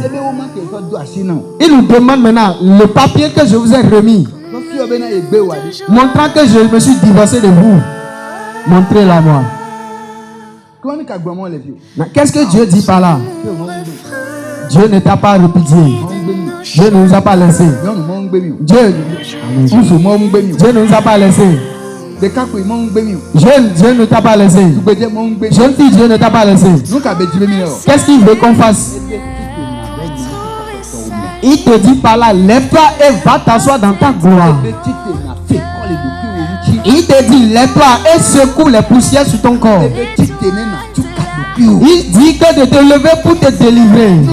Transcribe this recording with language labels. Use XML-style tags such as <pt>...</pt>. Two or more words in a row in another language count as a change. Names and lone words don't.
<fr>Il nous demande maintenant le papier que je vous ai remis, montrant que je me suis divorcé de vous. Montrez-la moi. Qu'est-ce que Dieu dit par là? Dieu ne t'a pas répudié. Dieu ne nous a pas laissé.</fr> <ee>Nyɔnu mɔ ŋu gbé mi o.</ee> <fr>Dieu,</fr> <ee>Ŋutsu mɔ ŋu gbé mi o.</ee> <fr>Dieu ne nous a pas laissé.</fr> <ee>Ɖekakpui mɔ ŋu gbé mi o.</ee> <fr>Jeune, Dieu ne t'a pas laissé.</fr> <ee>Tugbedze mɔ ŋu gbé mi o.</ee> <fr>Jeune fille, Dieu ne t'a pas laissé.</fr> <ee>Nu ka be dzi be mi le o.</ee> <fr>Qu'est-ce qu'il veut qu'on fasse? Il te dit par là, lève-toi et va t'asseoir dans ta gloire. Il te dit, lève-toi et secoue les poussières sur ton corps. Il dit que de te lever pour te délivrer.</fr>